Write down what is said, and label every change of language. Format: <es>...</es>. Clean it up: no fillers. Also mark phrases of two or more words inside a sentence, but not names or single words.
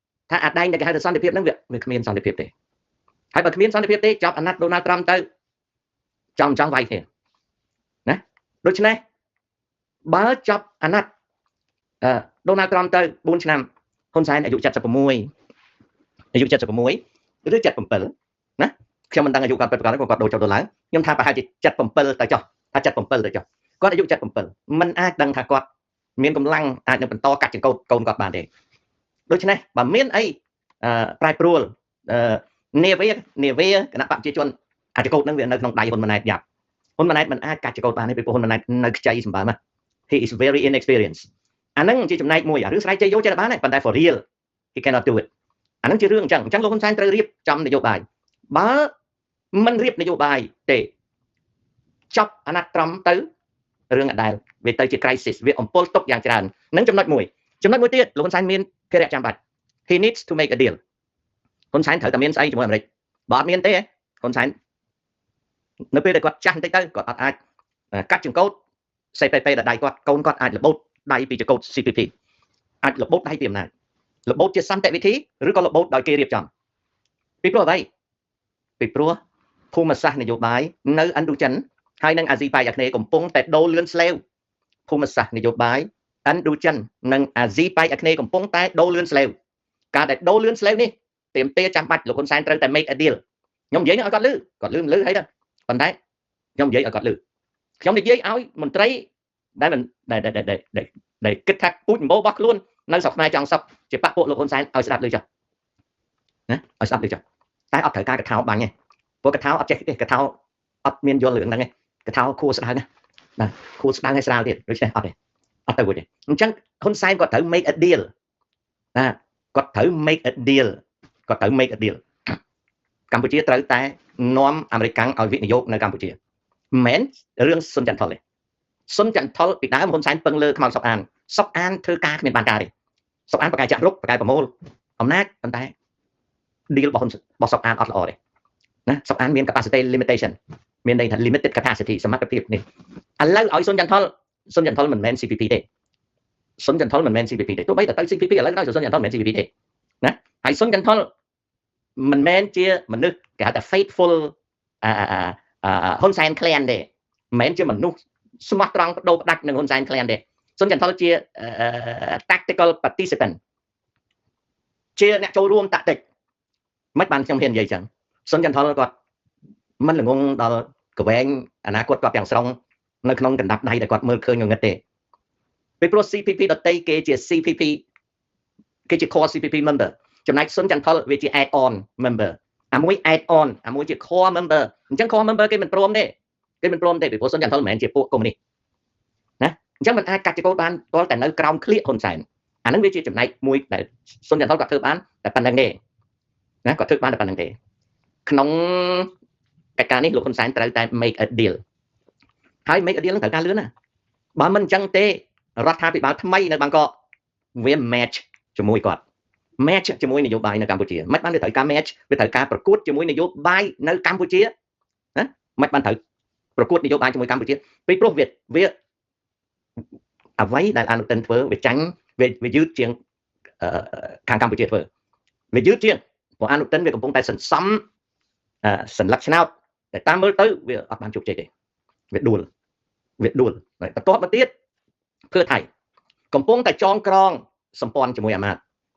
<km>ថាអាដែងដែលគេហៅថាសន្តិភាពហ្នឹងវាគ្មានសន្តិភាពទេហើយបើគ្មានសន្តិភាពទេចាប់អាណត្តិ Donald Trump ទៅចង់វាយគ្នាណាដូច្នេះបើចាប់អាណត្តិDonald Trump ទៅ4ឆ្នាំហ៊ុនសែនអាយុ76អាយុ76ឬ77ណាខ្ញុំមិនដឹងអាយុគាត់ពិតប្រាកដគាត់ដូរចុះទៅឡើងខ្ញុំថាប្រហែលជា77ទៅចុះថា77ទៅចុះគាត់អាយុ77មិនអាចដឹងថាគាត់មានកម្លាំងអាចនឹងបន្តកាត់ចង្កូតកូនគាត់ បានទេដូច្នេះបើមានអីប្រែប្រួលនាវាគណៈបព្វជិជនអាចកូតនឹងវានៅក្នុងដៃហ៊ុនម៉ាណែតយ៉ាប់ហ៊ុនម៉ាណែតមិនអាចកាត់ចង្កូតបានទេពីព្រោះហ៊ុនម៉ាណែតនៅខ្ចីសម្បើម</km> <en>he is very inexperienced</en> <km>អាហ្នឹងជាចំណែកមួយរឿងស្រែកជ័យយកចេះបានទេប៉ុន្តែ</km> <en>for real he cannot do it</en> <km>អាហ្នឹងជារឿងអញ្ចឹងលោកហ៊ុនសែនត្រូវរៀបចំនយោបាយបើមិនរៀបនយោបាយទេចាប់អាណត្តិTrumpទៅរឿងអដែលវាទៅជា crisis វាអំពុលទុកយ៉ាងច្រើននឹងចំណុចមួយទៀតលោកហ៊ុនសែនមានភារៈចាំបាច់ he</km> <en>needs to make a deal</en> <km>ហ៊ុនសែនត្រូវតែមានស្អីជាមួយអាមេរិកបើអត់មានទេហ៊ុនសែននៅពេលដែលគាត់ចាស់បន្តិចទៅគាត់អត់អាចកាត់ចង្កូត CPP ដល់ដៃគាត់កូនគាត់អាចរបូត ដៃពីចង្កូត CPP អាចរបូតដៃពីអំណាចរបូតជាសន្តិវិធីឬក៏របូតដោយគេរៀបចំពីព្រោះអ្វីពីព្រោះភូមិសាស្ត្រនយោបាយនៅឥណ្ឌូចិនហើយនិងអាស៊ីប៉ែកអាគ្នេយ៍កំពុងតែដូរលឿនស្លេវភូមិសាស្ត្រនយោបាយឥណ្ឌូចិននិងអាស៊ីប៉ែកអាគ្នេយ៍កំពុងតែដូរលឿនស្លេវការដែលដូរលឿនស្លេវនេះទាមទារចាំបាច់លោកហ៊ុនសែនត្រូវតែ</km> <en>make a deal</en> <km>ខ្ញុំនិយាយឲ្យគាត់លឺមិនលឺហើយដែរប៉ុន្តែខ្ញុំនិយាយឲ្យគាត់លឺខ្ញុំនិយាយឲ្យមន្ត្រី ដែលគិតថាពូជម្បោរបស់ខ្លួននៅស្រុកខ្មែរចង់សុខជាបកពួកលោកហ៊ុនសែនឲ្យស្ដាប់លឺចុះណាឲ្យស្ដាប់លឺចុះតែអត់ត្រូវការកថាបាញ់ទេព្រោះកថាអត់ចេះទេកថាអត់មានយល់រឿងហ្នឹងទេកថាខួរស្ដើងណាបាទខួរស្ដើងឲ្យស្រាលទៀតដូច្នេះអត់ទេអត់ទៅវិញទេអញ្ចឹងហ៊ុនសែនគាត់ត្រូវ</km> <en>make a deal</en> <km>ណាគាត់ត្រូវ</km> <en>make a deal</en> <km>កម្ពុជាត្រូវតែនាំអាមេរិកឲ្យវិនិយោគនៅកម្ពុជាមិនមែនរឿងសុនចន្ទថុលទេសុនចន្ទថុលពីដើមហ៊ុនសែនពឹងលើខ្មៅសុកអានធ្វើការគ្មានបានការទេសុកអានបកកាយចាក់រុកបកកាយ ប្រមូលអំណាចប៉ុន្តែ deal របស់សុកអានអត់ល្អទេណាសុកអានមាន</km> <en>capacity limitation</en> <km>មានន័យថា</km> <en>limited capacity</en> <km>សមត្ថភាពនេះឥឡូវឲ្យសុនចន្ទថុលមិនមែន CPP ទេសុនចន្ទថុលមិនមែន CPP ទេទោះបីតែទៅ CPP ឥឡូវដល់សុនចន្ទថុលមិនមែន CPP ទេណាហើយសុនចន្ទថុលមិនមែនជាមនុស្សគេហៅថា faithful ហ៊ុនសែន clan ទេមិនមែនជាមនុស្សស្មោះត្រង់បដូរផ្ដាច់នឹងហ៊ុនសែន clan ទេសុនចន្ទថុលជា</km> <en>tactical participant</en> <km>ជាអ្នកចូលរួមតាក់ទិកមិនបានខ្ញុំហ៊ាននិយាយចឹងសុនចន្ទថុលគាត់មិនល្ងងដល់កវែងអនាគតគាត់ទាំងស្រុងនៅក្នុងកណ្ដាប់ដៃដែលគាត់មើលឃើញងងឹតទេពីព្រោះ CPP ដតីគេជា CPP គេជា</km> <en>core CPP member</en> <km>ចំណែកសុនចន្ទ ថុលវាជា</km> <en>add on member</en> <km>អាមួយ</km> <en>add on</en> <km>អាមួយជា</km> <en>core member</en> <km>អញ្ចឹង</km> <en>core member</en> <km>គេមិនព្រមទេពីព្រោះសុនចន្ទថុលមិនមែនជាពួកកុម្មុយនីសណាអញ្ចឹងមិនអាចកាត់ចង្កូតបានទាល់តែនៅក្រោមឃ្លៀកហ៊ុនសែនអានឹងវា ជាចំណែកមួយដែលសុនចន្ទថុលគាត់ធ្វើបានតែប៉ុណ្្នឹងទេណាគាត់ធ្វើបានតែប៉ុណ្្នឹងទេក្នុងកិច្ចការនេះលោកហ៊ុនសែនត្រូវតែ</km> <en>make a deal</en> <km>ហើយ</km> <en>make a deal</en> <km>នឹង ត្រូវការលឿនណាបើមិនអញ្ចឹងទេរដ្ឋាភិបាលថ្មីនៅបាងកកវា match ជាមួយគាត់ match ជាមួយនយោបាយនៅកម្ពុជាមិនបានវា ត្រូវការ match វាត្រូវការប្រកួតជាមួយនយោបាយនៅកម្ពុជាណាមិនបានត្រូវប្រកួតនយោបាយជាមួយកម្ពុជាពីព្រោះវាអ្វីដែលអនុទិនធ្វើវាចាញ់វាយឺតជាងខាងកម្ពុជាធ្វើវាយឺតជាងព្រោះអនុទិនវាកំពុងតែសន្សំសញ្ញាឆ្នោតតែតាមមើលទៅវាអត់បានជោគជ័យទេវាដួលបន្ទាប់មកទៀតភឿថៃកំពុងតែចងក្រងសម្ព័ន្ធជាមួយអាមាត្យ</km>